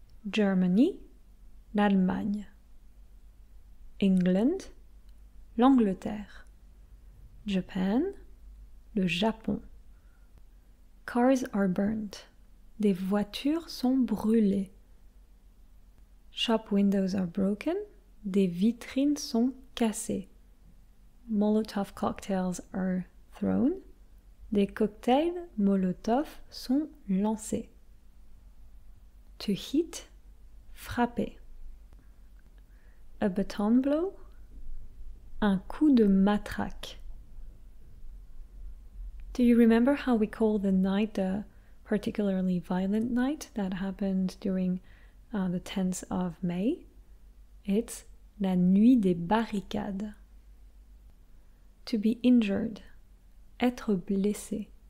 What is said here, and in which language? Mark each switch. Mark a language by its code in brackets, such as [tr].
[en] Germany, l'Allemagne. England, l'Angleterre. Japan, le Japon. Cars are burned. [fr] Des voitures sont brûlées. [en] Shop windows are broken. [fr] Des vitrines sont cassées. [en] Molotov cocktails are thrown. [fr] Des cocktails Molotov sont lancés. [en] To hit, frapper. A baton blow, [fr] un coup de matraque. [en] Do you remember how we call the night the particularly violent night that happened during the 10th of May? It's [fr] la nuit des barricades. [en] To be injured, [fr] être blessé.